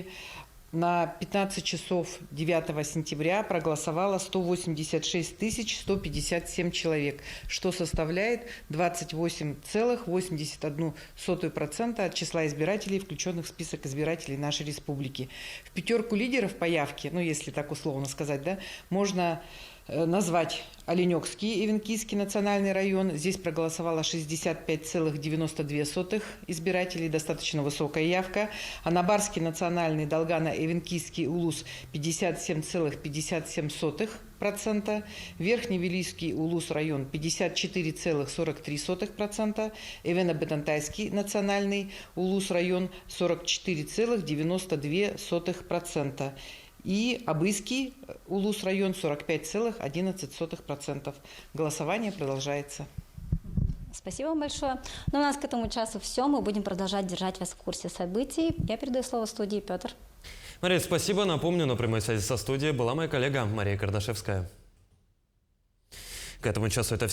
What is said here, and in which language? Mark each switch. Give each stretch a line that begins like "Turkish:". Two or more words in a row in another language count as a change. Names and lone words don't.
Russian: На 15 часов 9 сентября проголосовало 186 157 человек, что составляет 28,81% от числа избирателей, включенных в список избирателей нашей республики. В 5 лидеров по явке, если так условно сказать, можно назвать Оленёкский и Эвенкийский национальный район. Здесь проголосовало 65,92 избирателей, достаточно высокая явка. Анабарский национальный, Долгано-Эвенкийский улус 57,57%. Верхневилийский улус район 54,43%. Эвено-Бетантайский национальный улус район 44,92%. И Абыйский улус район 45,11%. Голосование продолжается. Спасибо вам большое. Но у нас к этому часу все. Мы будем продолжать держать вас в курсе событий. Я передаю слово студии Петр. Мария, спасибо. Напомню, на прямой связи со студией была моя коллега Мария Кардашевская. К этому часу это вся информация.